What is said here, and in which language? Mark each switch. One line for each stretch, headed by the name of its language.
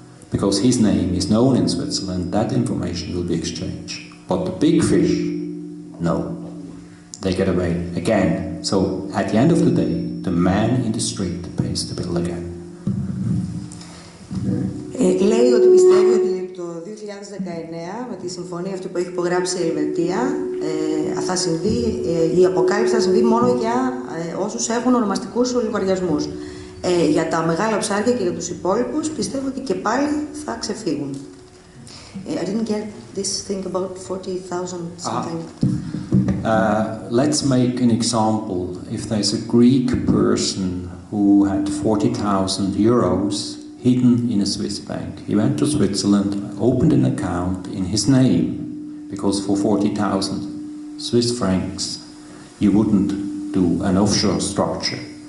English: Because his name is known in Switzerland, that information will be exchanged. But the big fish, no. They get away again. So at the end of the day, the man in the street pays the bill again.
Greek: Λέει ότι πιστεύει ότι το 2019 με τη συμφωνία αυτή που έχει υπογράψει η Ελβετία θα συμβεί, η αποκάλυψη θα συμβεί μόνο για όσους έχουν ονομαστικούς λογαριασμούς. Για τα μεγάλα ψάρια και για τους υπόλοιπους πιστεύω ότι και πάλι θα ξεφύγουν.
English: I didn't get this thing about 40,000 something. Let's make an example. If there's a Greek person who had 40,000 euros hidden in a Swiss bank, he went to Switzerland, opened an account in his name, because for 40,000 Swiss francs you wouldn't do an offshore structure.